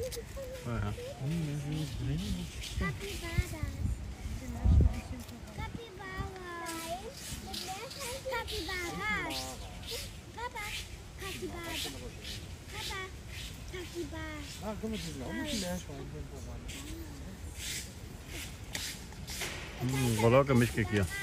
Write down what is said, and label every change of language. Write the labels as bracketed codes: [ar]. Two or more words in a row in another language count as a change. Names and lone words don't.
[de] Capybaras. Capybaras. Papa, Capybaras. Papa, Capybaras. Ah, guck mal, die sind auch mit dem Meerschweinchen verwandt. غلاقة مش كيكيا.